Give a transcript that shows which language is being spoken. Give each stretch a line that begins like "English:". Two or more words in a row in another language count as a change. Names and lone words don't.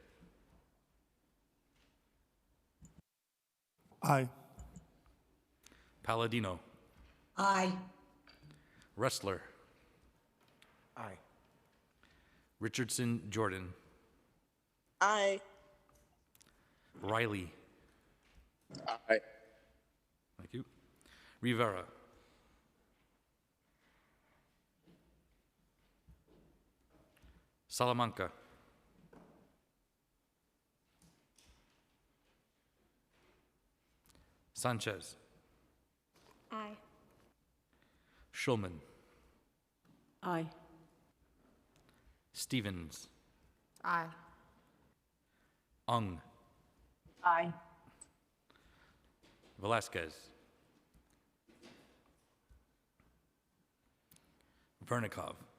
English: Aye. Palladino. Aye. Wrestler. Aye. Richardson Jordan. Aye. Riley. Aye. Thank you. Rivera. Salamanca. Sanchez. Aye. Schulman. Aye. Stevens. Aye. Ung. Aye. Velasquez. Vernikov.